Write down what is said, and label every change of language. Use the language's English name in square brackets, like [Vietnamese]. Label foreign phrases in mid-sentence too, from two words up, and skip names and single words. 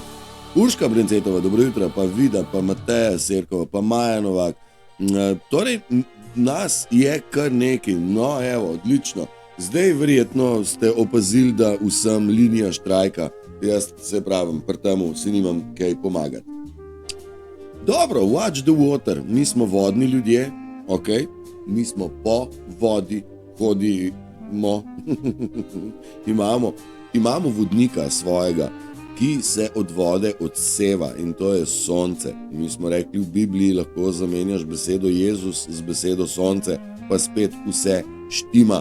[Slovenian] Urška Brencetova, dobro jutro, pa Vida, pa Mateja Serkova, pa Maja Novak. Torej, nas je kar nekaj, no evo, odlično. Zdaj verjetno ste opazili, da vsem linija štrajka. Jaz se pravim, pri temu si nimam kaj pomagati. Dobro, [English] watch the water, [Slovenian] mi smo vodni ljudje, ok? Mi smo po vodi, hodimo, imamo vodnika svojega, ki se od vode odseva in to je sonce. Mi smo rekli v Bibliji, lahko zamenjaš besedo Jezus z besedo sonce, pa spet vse štima.